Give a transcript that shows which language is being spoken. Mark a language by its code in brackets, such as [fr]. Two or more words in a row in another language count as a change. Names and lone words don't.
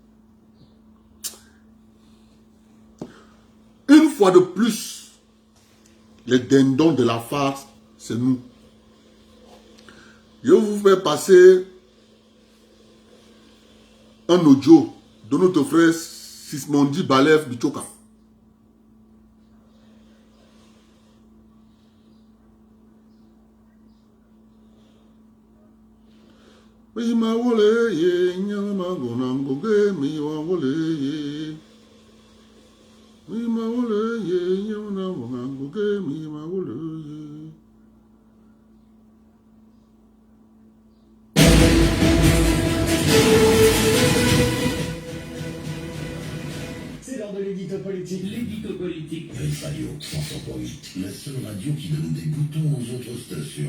[fr] Une fois de plus, les dindons de la farce, c'est nous. Je vais vous faire passer un audio de notre frère Sismondi Balev Bichoka. [fon] Mi ma wole ye nyama gonangoge mi wa wole ye. Mi ma wole ye nyama gonangoge mi ma wole ye. [fr] C'est l'heure de l'édito politique. L'édito politique. Grace Radio 100.8, la seule radio qui donne des boutons aux autres stations.